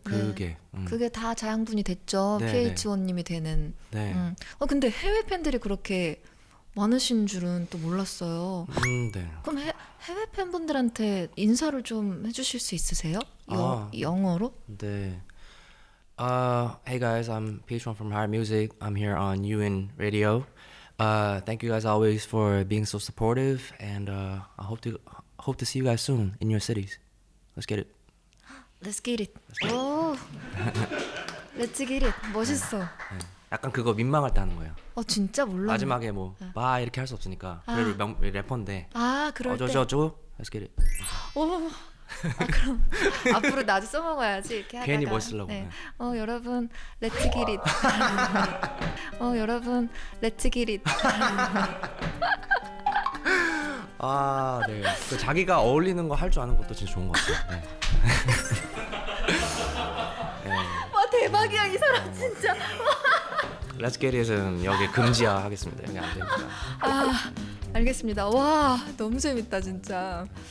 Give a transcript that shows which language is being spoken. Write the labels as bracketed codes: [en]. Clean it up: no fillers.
[ko] 네. 그게. 그게 다 자양분이 됐죠. 네, PH1님이 되는. 네. 근데 해외 팬들이 그렇게 많으신 줄은 또 몰랐어요. 네. 그럼 해외 팬분들한테 인사를 좀 해주실 수 있으세요? 영어로? 네. [en] Hey guys, I'm PH1 from Higher Music. I'm here on UN Radio. Thank you guys always for being so supportive, and I hope to see you guys soon in your cities. Let's get it. Let's get it. [ko] 오, [en] Let's get it. [ko] 멋있어. 네. 약간 그거 민망할 때 하는 거예요. 진짜 몰라. 마지막에 뭐 봐 이렇게 할 수 없으니까. 그래도 래퍼인데. 그럴 때. 저거. [en] Let's get it. [ko] 오. 그럼 앞으로 나도 써먹어야지 이렇게 하다가. 괜히 멋있으려고. 네. 여러분, [en] Let's get it. 여러분, Let's get it. [ko] 네. 그 자기가 어울리는 거 할 줄 아는 것도 진짜 좋은 것 같아요. 네. 와 대박이야 이 사람 진짜. [en] Let's get it [ko] 은 여기 금지야 하겠습니다. 여기 안 됩니다. 알겠습니다. 와 너무 재밌다 진짜.